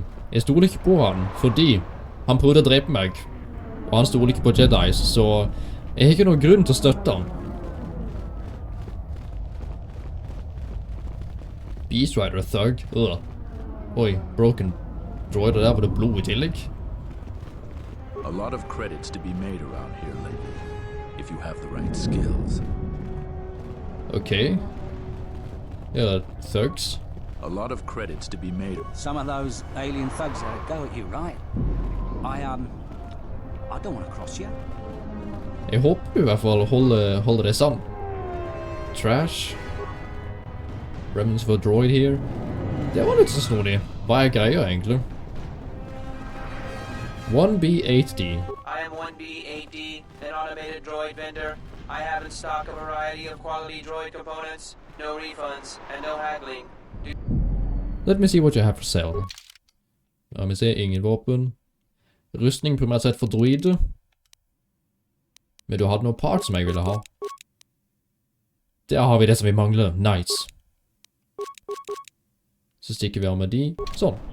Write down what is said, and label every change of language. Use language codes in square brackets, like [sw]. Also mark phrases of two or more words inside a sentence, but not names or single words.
[no] Jeg stoler ikke på han, fordi han prøvde å drepe meg. Og han stoler ikke på Jedis, så jeg har ikke noen grunn til å støtte han. [en] Beast Rider, thug. [no] Oi, broken droider der, var det blod i tillegg? [en] A lot of credits to be made around here lately, if you have the right skills. Okay. Yeah, thugs. A lot of credits to be made. Some of those alien thugs had a go at you, right? I don't want to cross you. [no] Jeg håper du i hvert fall holder det sammen. [en] Trash. Remnants for a droid here. [no] Det var litt så snodig. Hva er greia egentlig? 1B8D. [en] I am 1B8D, an automated droid vendor. I have in stock a variety of quality droid components, no refunds, and no haggling. Let me see what you have for sale. [no] La meg se, ingen våpen. Rustning primært sett for droide. Men du hadde noen parts som jeg ville ha. Der har vi det som vi mangler. Nice. Så stikker vi av med de. Sånn.